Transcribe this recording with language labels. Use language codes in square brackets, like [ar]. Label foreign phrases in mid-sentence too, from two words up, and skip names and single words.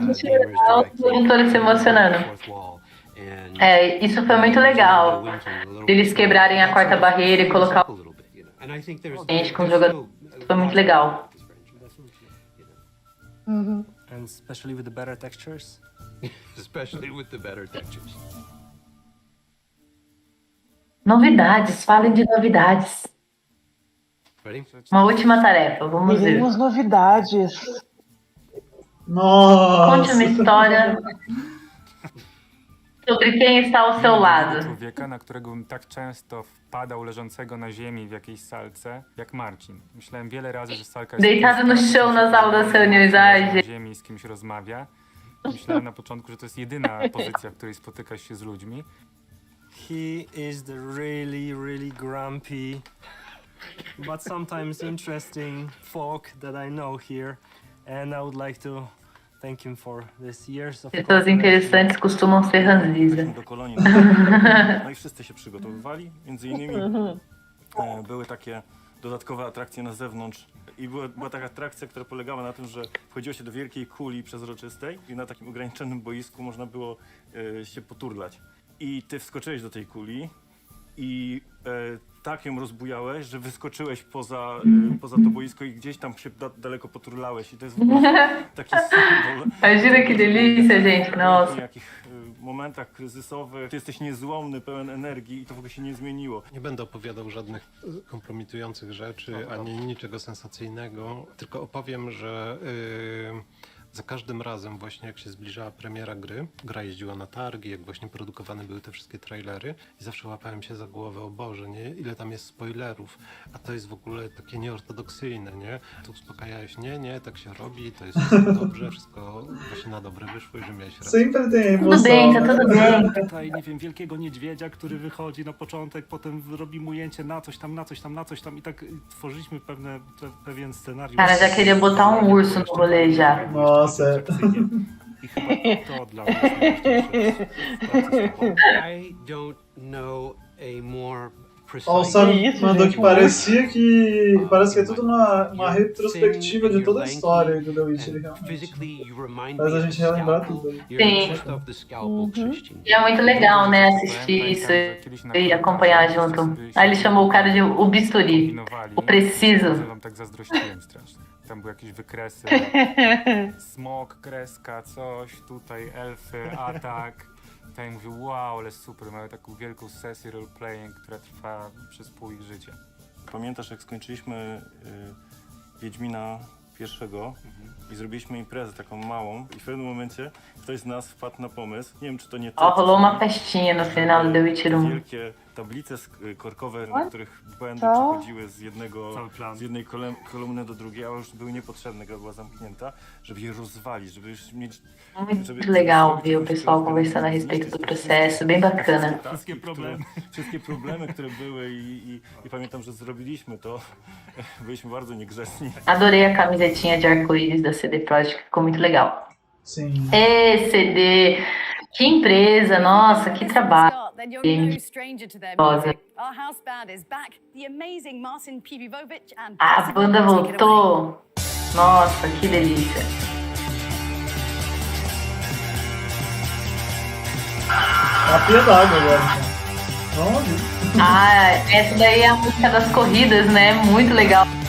[pt] Os produtores se emocionando. É, isso foi muito legal. Eles quebrarem a quarta barreira e colocar gente com jogador. Foi muito legal. [en] and especially with the better textures. Especially with the better textures. [pt] Novidades, falem de novidades. [en] Ready? [pt] Uma última tarefa, vamos ver. Teremos novidades. Nossa! Conte uma história sobre quem está ao seu lado. [pl] Człowieka, na którego bym tak często wpadał leżącego na ziemi w jakiejś salce, jak Marcin. Myślałem wiele razy, że salka jest [pt] Deitado no chão na sala das reuniões. Ai, na gente. [pl] ziemi z kimś rozmawia. Myślałem na początku, że to jest jedyna pozycja, w której spotykasz się z ludźmi. [en] He is the really grumpy, but sometimes interesting folk that I know here, and I would like to thank him for this years of [pt] Pessoas interessantes costumam ser ranziza. [pl] Do kolonii. No i wszyscy się przygotowywali. Między innymi były takie dodatkowe atrakcje na zewnątrz. I była taka atrakcja, która polegała na tym, że wchodziło się do wielkiej kuli przezroczystej i na takim ograniczonym boisku można było się poturlać. I ty wskoczyłeś do tej kuli i tak ją rozbujałeś, że wyskoczyłeś poza to boisko i gdzieś tam się daleko poturlałeś. I to jest w ogóle taki symbol. [pt] Imagina que delícia, gente. Nossa. [pl] W jakich momentach kryzysowych ty jesteś niezłomny, pełen energii i to w ogóle się nie zmieniło. Nie będę opowiadał żadnych kompromitujących rzeczy, ani niczego sensacyjnego, tylko opowiem, że za każdym razem właśnie jak się zbliżała premiera gry, gra jeździła na targi, jak właśnie produkowane były te wszystkie trailery i zawsze łapałem się za głowę, o Boże, nie? Ile tam jest spoilerów, a to jest w ogóle takie nieortodoksyjne, nie? Tu uspokajałeś, nie, tak się robi, to jest wszystko dobrze, wszystko właśnie na dobre wyszło i że miałeś rację. [pt] Sempre tem Tudo bem, tá tudo bem. [pl] Tutaj, nie wiem, wielkiego niedźwiedzia, który wychodzi na początek, potem robimy ujęcie na coś tam i tak tworzyliśmy pewien scenariusz. [pt] Cara, já queria botar urso no rolê já. Nossa. [pl] I chyba to dla mnie jest [en] I don't know a more precise. [pt] Ó, o Sam mandou que parece que é tudo uma retrospectiva de toda a história do The Witcher, realmente. Faz a gente relembrar tudo. Sim. E é muito legal, né, assistir isso e acompanhar junto. Aí ele chamou o cara de o bisturi, o preciso. [pl] Wam tak zazdrościłem strasznie. tam były jakieś wykresy. Smok, kreska, coś, tutaj elfy, atak. Tutaj mówię, wow, ale super, mają taką wielką sesję roleplaying, która trwa przez pół ich życia. Pamiętasz, jak skończyliśmy Wiedźmina pierwszego i zrobiliśmy imprezę taką małą i w pewnym momencie ktoś z nas wpadł na pomysł, nie wiem, czy to nie ty, [pt] Rolou uma festinha no final do The Witcher 1. [pl] wielkie tablice korkowe, na których błędy przechodziły z jednej kolumny do drugiej, a już były niepotrzebne, gra była zamknięta, żeby je rozwalić, żeby już mieć... [pt] Muito legal ver o pessoal conversando a respeito do processo, bem bacana. [pl] Wszystkie problemy, które były i pamiętam, że zrobiliśmy to, byliśmy bardzo niegrzeczni. [pt] Adorei a camisetinha de arco-íris da CD Projekt, ficou muito legal. Sim. CD, que empresa, nossa, que trabalho. [en] Then you're no stranger to their music. Our house band is back. The amazing Marcin Pibivovic and [pt] A banda voltou. Nossa, que delícia. A pia d'água agora. Vamos ver. Ah, essa daí é a música das corridas, né? Muito legal.